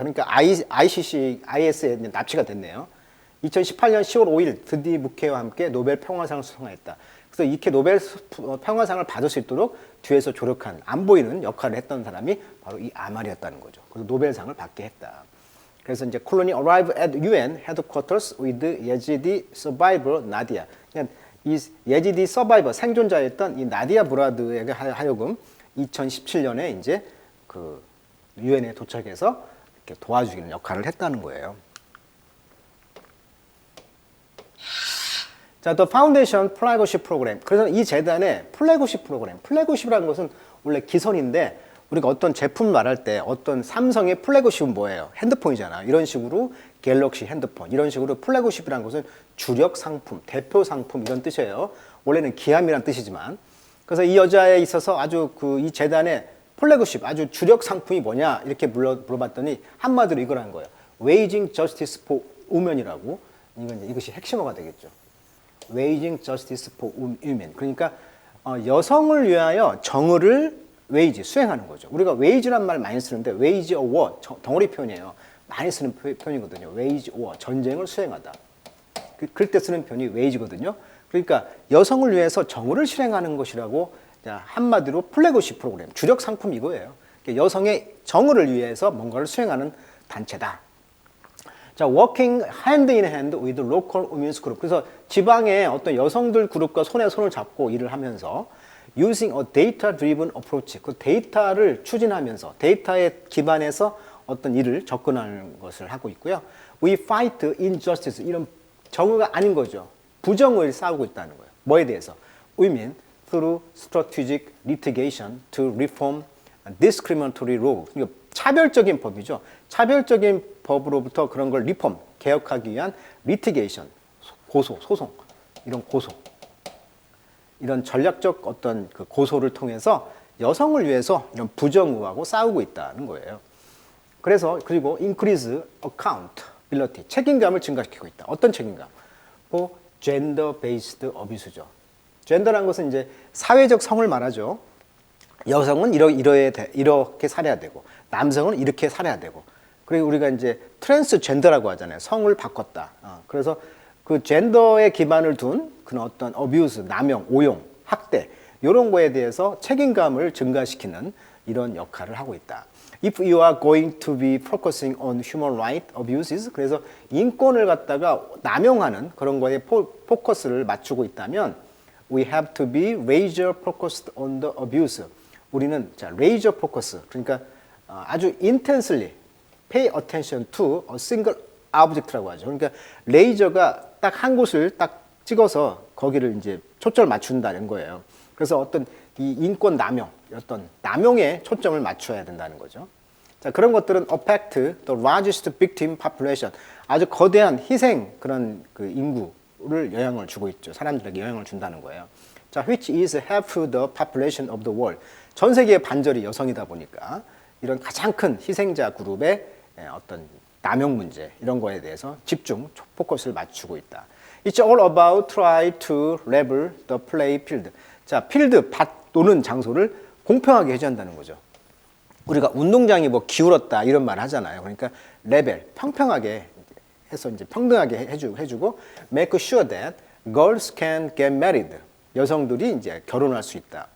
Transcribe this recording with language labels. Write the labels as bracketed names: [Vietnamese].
[Korean] 그러니까 ICC, IS에 납치가 됐네요. 2018년 10월 5일 드디 무케와 함께 노벨 평화상을 수상했다. 그래서 이렇게 노벨 평화상을 받을 수 있도록 뒤에서 조력한 안 보이는 역할을 했던 사람이 바로 이 아말이었다는 거죠. 그래서 노벨상을 받게 했다. [English] 그래서 이제 콜로니 arrive at UN headquarters with Yazidi survivor Nadia. [Korean] 그러니까 이 예지디 서바이버 생존자였던 이 나디아 무라드에게 하여금 2017년에 이제 그 유엔에 도착해서 이렇게 도와주기는 역할을 했다는 거예요. [English] 자, The Foundation Flagship Program. [Korean] 그래서 이 재단의 플래그십 프로그램. 플래그십이라는 것은 원래 기선인데 우리가 어떤 제품 말할 때 어떤 삼성의 플래그십은 뭐예요? 핸드폰이잖아. 이런 식으로 갤럭시 핸드폰. 이런 식으로 플래그십이라는 것은 주력 상품, 대표 상품 이런 뜻이에요. 원래는 기함이란 뜻이지만. 그래서 이 여자에 있어서 아주 이 재단의 플래그십, 아주 주력 상품이 뭐냐 이렇게 물어봤더니 한마디로 이거라는 거예요. [English] Waging Justice for Women이라고. [Korean] 이것이 핵심어가 되겠죠. [English] Waging Justice for Women. [Korean] 그러니까 여성을 위하여 정의를 wage, 수행하는 거죠. 우리가 wage란 말 많이 쓰는데 [English] wage a war, [Korean] 덩어리 표현이에요. 많이 쓰는 표현이거든요. [English] wage war, [Korean] 전쟁을 수행하다. 그럴 때 쓰는 표현이 wage거든요. 그러니까 여성을 위해서 정의를 실행하는 것이라고 한마디로 플래그십 프로그램, 주력 상품 이거예요. 그러니까 여성의 정의를 위해서 뭔가를 수행하는 단체다. [English] 자, working hand in hand with local women's group. [Korean] 그래서 지방의 어떤 여성들 그룹과 손에 손을 잡고 일을 하면서 [English] using a data-driven approach. [Korean] 그 데이터를 추진하면서 데이터에 기반해서 어떤 일을 접근하는 것을 하고 있고요. [English] We fight injustice. [Korean] 이런 정의가 아닌 거죠. 부정을 싸우고 있다는 거예요. 뭐에 대해서? [English] Women through strategic litigation to reform discriminatory law. [Korean] 그러니까 차별적인 법이죠. 차별적인 법으로부터 그런 걸 리폼, 개혁하기 위한 litigation, 소송, 이런 고소. 이런 전략적 어떤 그 고소를 통해서 여성을 위해서 이런 부정의하고 싸우고 있다는 거예요. 그래서 그리고 [English] increase accountability, [Korean] 책임감을 증가시키고 있다. 어떤 책임감? gender-based abuse죠. 젠더라는 것은 이제 사회적 성을 말하죠. 여성은 이렇게 살아야 되고, 남성은 이렇게 살아야 되고, 그리고 우리가 이제 트랜스젠더라고 하잖아요. 성을 바꿨다. 그래서 그 젠더에 기반을 둔 그런 어떤 어뷰스, 남용, 오용, 학대 이런 거에 대해서 책임감을 증가시키는 이런 역할을 하고 있다. [English] If you are going to be focusing on human rights abuses, [Korean] 그래서 인권을 갖다가 남용하는 그런 거에 포커스를 맞추고 있다면 [English] we have to be laser focused on the abuse. [Korean] 우리는 laser focus, 그러니까 아주 [English] intensely pay attention to a single object [Korean] 라고 하죠. 그러니까 레이저가 딱 한 곳을 딱 찍어서 거기를 이제 초점을 맞춘다는 거예요. 그래서 어떤 이 인권 남용, 어떤 남용에 초점을 맞춰야 된다는 거죠. [English] 자, 그런 것들은 affect the largest victim population. [Korean] 아주 거대한 희생 그런 그 인구를 영향을 주고 있죠. 사람들에게 영향을 준다는 거예요. [English] 자, which is half the population of the world. [Korean] 전 세계의 반절이 여성이다 보니까 이런 가장 큰 희생자 그룹의 어떤 남용 문제 이런 거에 대해서 집중 포커스를 맞추고 있다. [English] It's all about try to level the play field. [Korean] 자, 필드 밭 노는 장소를 공평하게 해줘야 한다는 거죠. 우리가 운동장이 뭐 기울었다 이런 말 하잖아요. 그러니까 레벨 평평하게 해서 이제 평등하게 해주고 [English] make sure that girls can get married. [Korean] 여성들이 이제 결혼할 수 있다.